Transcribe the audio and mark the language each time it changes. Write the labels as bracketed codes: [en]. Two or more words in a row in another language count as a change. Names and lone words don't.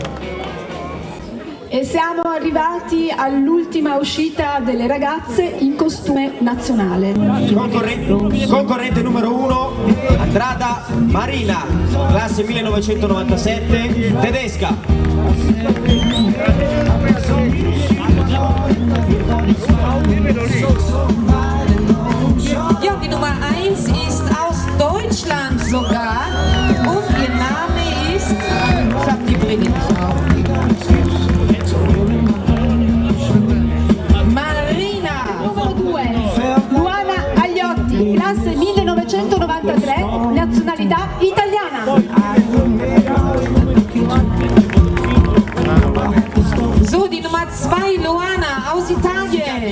[it] E siamo arrivati all'ultima uscita delle ragazze in costume nazionale. Concorrente numero 1, Andrada Marina, classe 1997, tedesca. [de] Ja, die Nummer 1 ist aus Deutschland sogar und ihr Name ist, ich habe die Brille nicht auf. [it] Classe 1993, nazionalità italiana. [de] So, die Nummer 2, Luana aus Italien.